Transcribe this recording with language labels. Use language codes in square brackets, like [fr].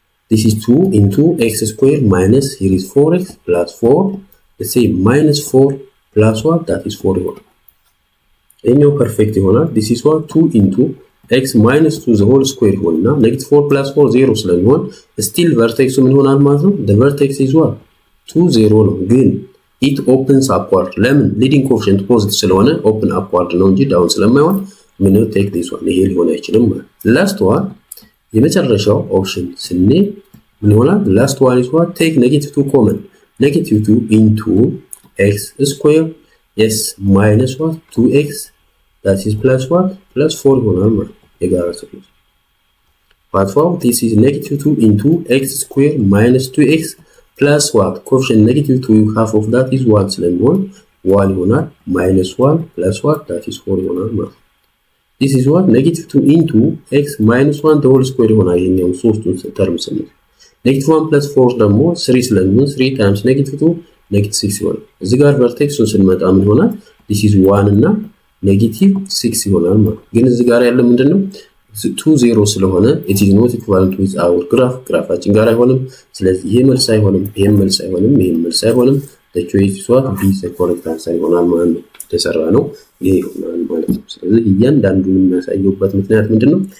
[en] this is 2 into x square minus here is 4x plus 4 let's say minus 4 plus what that is 4 ይሆናል። ይሄኛው ፐርፌክት ይሆናል። this is what 2 into x minus 2 the whole square ይሆንና negative 4 plus 4 0 ስለሚሆን still vertex ምን ይሆናል ማለት ነው? the vertex is what 2 0 ነው። [am] ግን [en] it opens upward ለምን? [am] leading coefficient positive ስለሆነ open upward ነው እንጂ down ስለማይሆን ምን ነው take this one ይሄ ሊሆን አይችልም ማለት [en] last one [am] የመጨረሻው ኦፕሽን ስኔ ምን ይሆናል? [en] last one is what take negative 2 common negative 2 into x square yes minus what 2x that is plus what plus 4 ይሆናል ማለት የጋራ ስሌት but for this is negative 2 into x square minus 2x plus what coefficient negative 2 half of that is 1 ስለሚሆን 1 ይሆናል minus 1 plus what that is 4 ይሆናል ማለት this is what negative 2 into x minus 1 the whole square ይሆናል። ይሄኛው ሶስቱን ተርም ስንል negative 1 plus 4 ደግሞ 3 ስለሚሆን 3 times negative 2 negative 6 ይሆናል። እዚህ ጋር vertexን ስንመጣ ምን ይሆናል? [am] this is 1 እና negative 6 ይሆናል ማለት ግን እዚህ ጋር ያለ ምንድነው 2 0 ስለሆነ [en] it is not equivalent with our graph [am] ግራፋችን ጋር አይሆንም። ስለዚህ ይሄ መልስ አይሆንም፣ ይሄ መልስ አይሆንም፣ ይሄ መልስ አይሆንም። [en] the choice is what b the correct answer [am] ይሆናል ማለት ነው። ተሰራ ነው ይሄ ይሆናል ማለት ነው። ስለዚህ እያንዳንዱን የሚያሳየውበት ምክንያት ምንድነው?